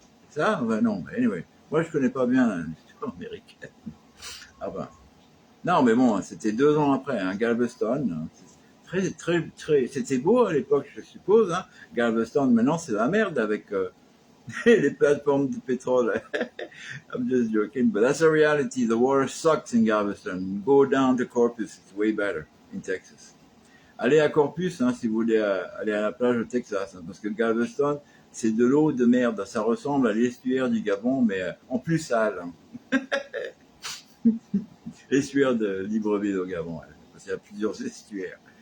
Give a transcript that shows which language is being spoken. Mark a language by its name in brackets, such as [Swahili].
[French] Ça, ben non, mais anyway. Moi, je connais pas bien l'histoire américaine. Ah ben. Non, mais bon, c'était 2 ans après, hein, Galveston. C'était beau à l'époque, je suppose, hein. Galveston, maintenant, c'est la merde avec les plateformes de pétrole. [English] I'm just joking, but that's a reality. The water sucks in Galveston. Go down to Corpus, it's way better in Texas. [French] Allez à Corpus, hein, si vous voulez aller à la plage au Texas, hein, parce que Galveston, c'est de l'eau de merde. Ça ressemble à l'estuaire du Gabon, mais en plus sale. Hein. L'estuaire de Libreville au Gabon, hein, parce qu'il y a plusieurs estuaires.